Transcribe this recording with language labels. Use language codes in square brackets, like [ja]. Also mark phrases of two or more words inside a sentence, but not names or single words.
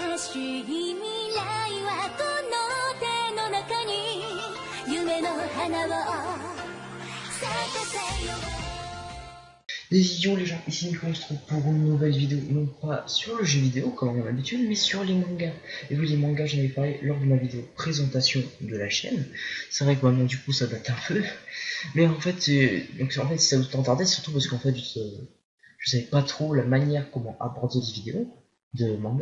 [ja] しい未来はこの手の中に夢の花を咲かせよう。 [fr] Yo les gens, ici Nico, on se retrouve pour une nouvelle vidéo, non pas sur le jeu vidéo comme on a l'habitude, mais sur les mangas. Et oui, les mangas, j'en avais parlé lors de ma vidéo présentation de la chaîne. C'est vrai que maintenant du coup ça date un peu, mais en fait, donc, en fait ça vous tardait surtout parce qu'en fait je savais pas trop la manière comment aborder les vidéos de manga.